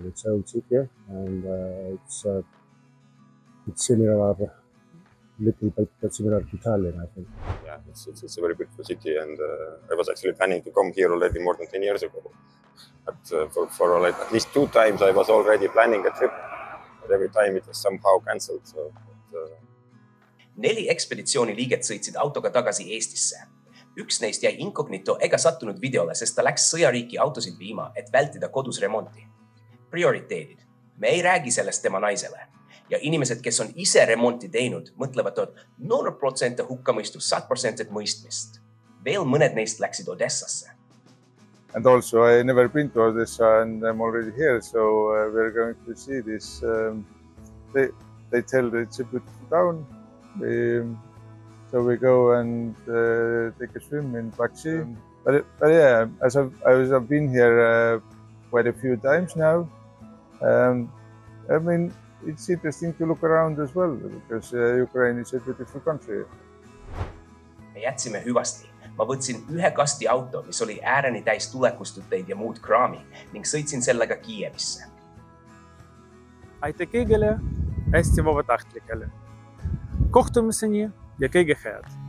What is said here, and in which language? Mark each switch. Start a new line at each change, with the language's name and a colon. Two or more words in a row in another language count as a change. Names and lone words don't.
English: It's old city, and it's similar, little bit similar to Tallinn, I think. Yeah, it's a very beautiful city, and I was actually planning to come here already more than 10 years ago. But for like at least 2 times I was already planning a trip, but every time it was somehow cancelled. So,
Estonian: 4 ekspeditsiooniliiget sõitsid autoga tagasi Eestisse. Üks neist jäi inkognito ega sattunud videole, sest ta läks sõjariiki autosid viima, et vältida kodus remonti. Prioriteedid. Me ei räägi sellest tema naisele. Ja inimesed, kes on ise remonti teinud, mõtlevad, et 0% hukkamõistus, 100% mõistmist. Veel mõned neist läksid Odessasse.
English: And also, I never been to Odessa and I'm already here, so we're going to see this. They tell that it's a beautiful town. So we go and take a swim in Black Sea. But yeah, as I've been here quite a few times now. I mean, it's interesting to look around as well, because Ukraine is a beautiful country.
Estonian: Me jätsime hüvasti. Ma võtsin 1 kasti auto, mis oli ääreni täis tulekustuteid ja muud kraami, ning sõitsin sellega Kiievisse. Aitäh kõigile, hästi vabatahtlikele. Kohtumiseni ja kõige head!